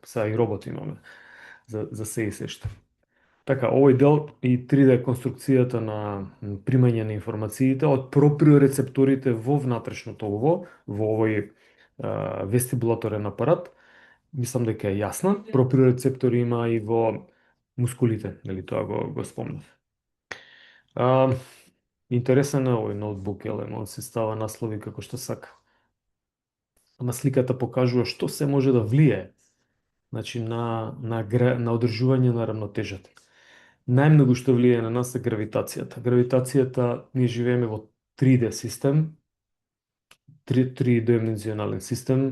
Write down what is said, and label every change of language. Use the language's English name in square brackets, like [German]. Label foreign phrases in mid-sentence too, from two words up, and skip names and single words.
[Macedonian] Сега и роботи имаме за се и се што. Така, овој дел и 3D конструкцијата на примање на информациите од проприорецепторите во внатрешното ово, во овој вестибулаторен апарат, мислам дека е јасна. Проприорецептори има и во мускулите, нели тоа го спомнав. А, Интересен е овој ноутбук, еле, он се става наслови како што сака. Ама сликата покажува што се може да влие, значи на одржување на рамнотежата. Најмногу што влие на нас е гравитацијата. Гравитацијата, ние живееме во 3D систем, тридимензионален систем.